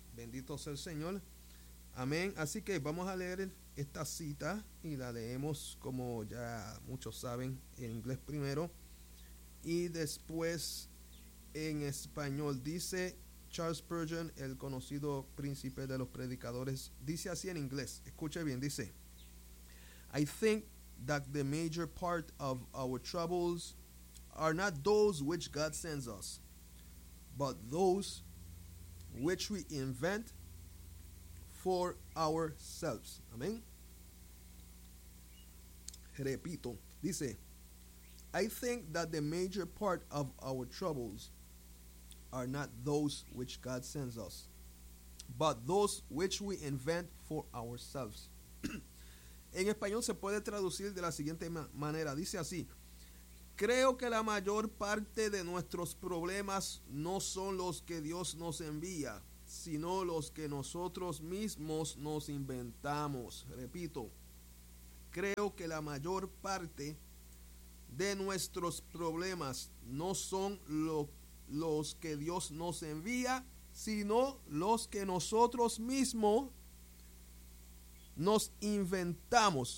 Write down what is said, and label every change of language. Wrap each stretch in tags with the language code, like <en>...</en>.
<es>Bendito sea el Señor. Amén. Así que vamos a leer esta cita y la leemos, como ya muchos saben, en inglés primero y después en español. Dice Charles Spurgeon, el conocido príncipe de los predicadores, dice así en inglés. Escuche bien, dice:</es> <en>I think that the major part of our troubles are not those which God sends us, but those which we invent for ourselves.</en> <es>Amén. Repito, dice:</es> <en>I think that the major part of our troubles are not those which God sends us, but those which we invent for ourselves.</en> <es>En español se puede traducir de la siguiente manera. Dice así: creo que la mayor parte de nuestros problemas no son los que Dios nos envía, sino los que nosotros mismos nos inventamos. Repito, creo que la mayor parte de nuestros problemas no son los que Dios nos envía, sino los que nosotros mismos nos inventamos.</es>